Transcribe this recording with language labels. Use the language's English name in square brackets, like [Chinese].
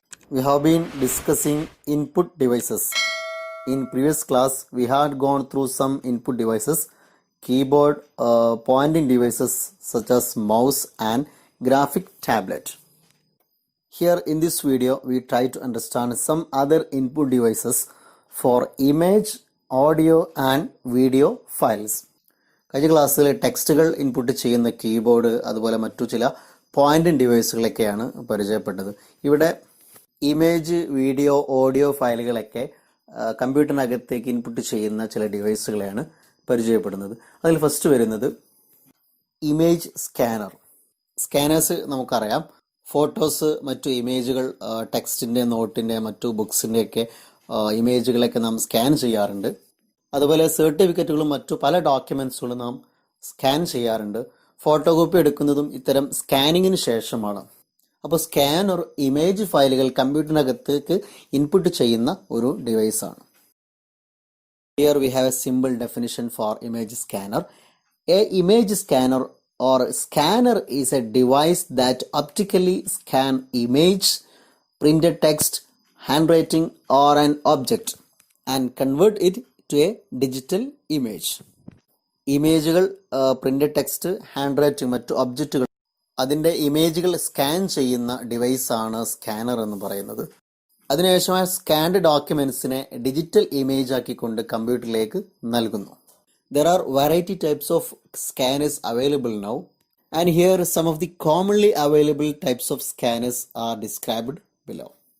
[English] We have been discussing input devices. In previous class, we had gone through some input devices, keyboard, pointing devices such as mouse and graphic tablet. Here in this video, we try to understand some other input devices for image, audio and video files. [Malayalam] കഴിഞ്ഞ ക്ലാസ്സിൽ ടെക്സ്റ്റുകൾ input ചെയ്യുന്ന keyboard അതുപോലെ മറ്റു ചില Poynting ഡിവൈസുകളൊക്കെയാണ് പരിചയപ്പെട്ടത്. ഇവിടെ image, video, audio ഫയലുകളൊക്കെ കമ്പ്യൂട്ടറിനകത്തേക്ക് input ചെയ്യുന്ന ചില ഡിവൈസുകളെയാണ് പരിചയപ്പെടുന്നത്. അതിൽ ഫസ്റ്റ് വരുന്നത് ഇമേജ് സ്കാനർ. സ്കാനേഴ്സ് നമുക്കറിയാം, ഫോട്ടോസ്, മറ്റു ഇമേജുകൾ, ടെക്സ്റ്റിൻ്റെ, നോട്ടിൻ്റെ, മറ്റു ബുക്സിൻ്റെയൊക്കെ ഇമേജുകളൊക്കെ നാം സ്കാൻ ചെയ്യാറുണ്ട്. അതുപോലെ സർട്ടിഫിക്കറ്റുകളും മറ്റു പല ഡോക്യുമെന്റ്സുകളും നാം സ്കാൻ ചെയ്യാറുണ്ട്. ഫോട്ടോ കോപ്പി എടുക്കുന്നതും ഇത്തരം സ്കാനിങ്ങിന് ശേഷമാണ്. അപ്പോൾ സ്കാനർ ഇമേജ് ഫയലുകൾ കമ്പ്യൂട്ടറിനകത്തേക്ക് ഇൻപുട്ട് ചെയ്യുന്ന ഒരു ഡിവൈസാണ്. [English] Here we have a simple definition for image scanner. A image scanner or scanner is a device that optically scan image, printed text, handwriting or an object and convert it to a digital image. [Malayalam] ഇമേജുകൾ, printed text, hand writing, മറ്റു ഒബ്ജക്റ്റുകൾ, അതിൻ്റെ ഇമേജുകൾ scan ചെയ്യുന്ന ഡിവൈസാണ് scanner എന്ന് പറയുന്നത്. അതിനുശേഷം ആ സ്കാൻഡ് ഡോക്യുമെന്റ്സിനെ ഡിജിറ്റൽ ഇമേജ് ആക്കിക്കൊണ്ട് കമ്പ്യൂട്ടറിലേക്ക് നൽകുന്നു. [English] There are variety types of scanners available now, and here some of the commonly available types of scanners are described below.